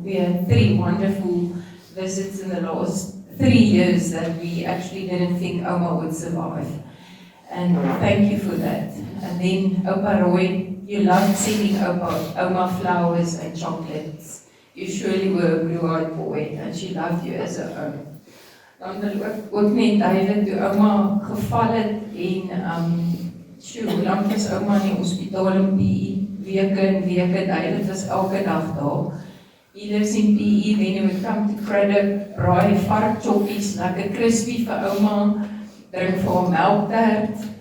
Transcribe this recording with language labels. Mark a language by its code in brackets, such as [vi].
[en] We had 3 wonderful visits in the last 3 years that we actually didn't think Oma would survive. And thank you for that. And then Opa Roy, you loved sending Oma flowers and chocolates. You surely were a blue-eyed boy, and she loved you as her own. [af] Dan wil ek ook net David, toe Oma geval het en hoe lang was Oma in die hospitaal in PE? Weke en weke, David was elke dag daar. [en] He lives in PE, then he would come to Craddock, [af] braai vark choppies, lekker crispy vir ouma, drink vir hom melktert.